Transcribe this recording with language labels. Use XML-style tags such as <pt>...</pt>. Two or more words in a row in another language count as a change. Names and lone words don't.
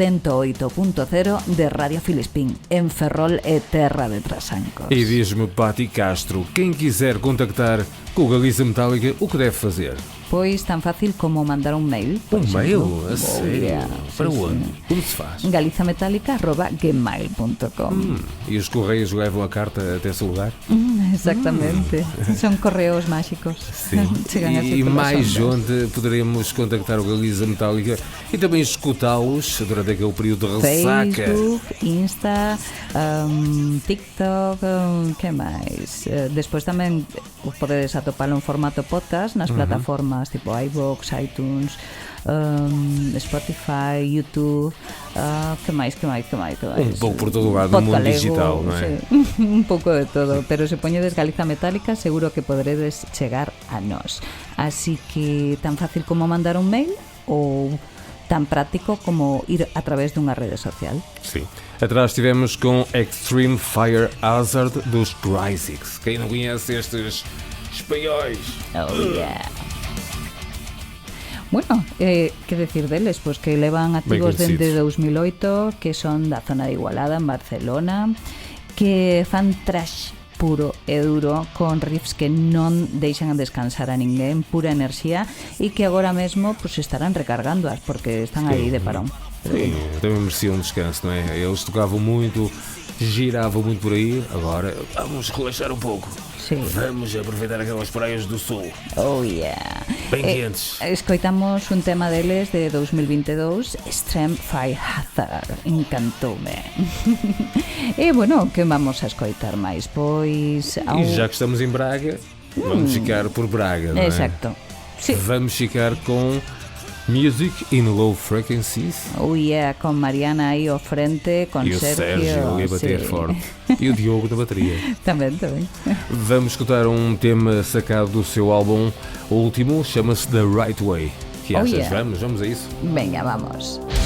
<gl>108.0 de Radio Filispín, en Ferrol e Terra de Trasancos.</gl> <pt>E diz-me, Pati Castro, quem quiser contactar com o Galiza Metálica, o que deve fazer?</pt> <gl>Pois tan fácil como mandar un mail.</gl> <pt>Mail? A sério? Yeah. Para</pt> <gl>Sí,</gl> <pt>onde?</pt> <gl>sí.</gl> <pt>Como se faz? galizametálica@gmail.com. E os correios levam a carta até esse lugar?</pt> <gl>Exactamente. Son correos máxicos.</gl> <pt>Sim.</pt> <gl>Chegan así</gl> <pt>E pelas mais ondas. onde poderemos contactar o Galiza Metálica e também escutá-los durante aquele período de ressaca?</pt> <gl>Facebook, Insta, TikTok, que máis? Despois tamén podedes atopalo en formato podcast nas plataformas tipo iVoox, iTunes, Spotify, YouTube, que máis? Un pouco por todo o lado do mundo Podgalego, digital, non é? Sí. Un pouco de todo, pero se poñedes Galiza Metálica seguro que poderedes chegar a nós. Así que tan fácil como mandar un mail ou tan práctico como ir a través dunha rede social.</gl> <pt>Sim. Atrás estivemos com Extreme Fire Hazard dos Crysics. Quem não conhece estes espanhóis?</pt> <en>Oh, yeah.</en> <gl>Bueno, que decir deles? Pois que levan activos dende 2008, que son da zona de Igualada, en Barcelona, que fan trash puro e duro, con riffs que non deixan descansar a ninguén, pura enerxía, e que agora mesmo pues, estarán recargándoas, porque están aí de parón. Pero</gl> <pt>Sim, também mereciam um descanso, não é? Eles tocavam muito, giravam muito por aí, agora vamos relaxar um pouco.</pt> <gl>Sí.</gl> <pt>Vamos aproveitar aquelas praias do sul,</pt> <en>Oh yeah.</en> <pt>bem quentes.</pt> <gl>Escoitamos un tema deles de 2022, Extreme Fire Hazard, encantoume. E bueno, que vamos a escoitar máis? Pois</gl> <pt>E já que estamos em Braga, vamos ficar por Braga, não é?</pt> <gl>Exacto. Sí.</gl> <pt>Vamos ficar com Music in Low Frequencies.</pt> <en>Oh yeah,</en> <gl>con Mariana aí ao frente, con</gl> <pt>E o Sérgio ali a bater</pt> <gl>sí.</gl> <pt>forte. E o Diogo da bateria.</pt> <gl>Tamén.</gl> <pt>Vamos escutar um tema sacado do seu álbum último, chama-se The Right Way. Que</pt> <en>Oh,</en> <pt>achas?</pt> <en>yeah.</en> <pt>Vamos a isso?</pt> <gl>Venga, vamos.</gl>